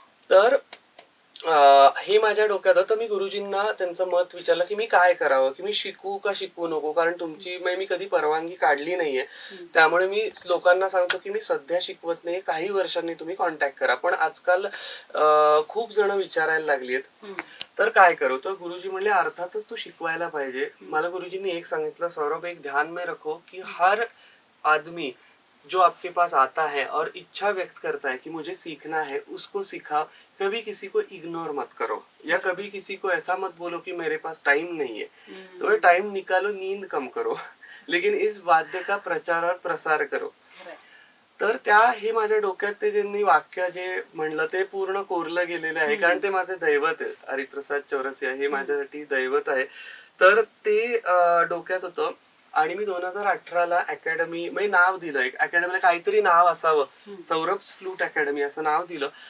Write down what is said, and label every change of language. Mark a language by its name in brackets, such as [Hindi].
[Marathi] तर हे माझ्या डोक्यात होतं. मी गुरुजींना त्यांचं मत विचारलं की मी काय करावं, की मी शिकू का शिकू नको, कारण तुमची म्हणजे मी कधी परवानगी काढली नाहीये. त्यामुळे मी लोकांना सांगतो की मी सध्या शिकवत नाही, काही वर्षांनी तुम्ही कॉन्टॅक्ट करा. पण आजकाल खूप जण विचारायला लागलीत तर काय करू. तर गुरुजी म्हणले अर्थातच तू शिकवायला पाहिजे. मला गुरुजींनी एक सांगितलं, [Hindi] सौरभ एक ध्यान में रखो कि हर आदमी जो आपके पास आता है और इच्छा व्यक्त करता है कि मुझे सीखना है, उसको सिखाओ. कभी किसी को इग्नोर मत करो या कभी किसी को ऐसा मत बोलो कि मेरे पास टाइम नहीं है. तो टाइम निकालो, नींद कम करो, लेकिन इस वाद्य का प्रचार और प्रसार करो. [Marathi] तर त्या हे माझ्या डोक्यात ते ज्यांनी वाक्य जे म्हणलं ते पूर्ण कोरलं गेलेलं आहे. कारण ते माझे दैवत आहे. हरिप्रसाद चौरसिया हे माझ्यासाठी दैवत आहे. तर ते डोक्यात होतं. आणि मी 2018ला अकॅडमी म्हणजे नाव दिलं, एक अकॅडमीला काहीतरी नाव असावं, सौरभ्स फ्लूट अकॅडमी असं नाव दिलं.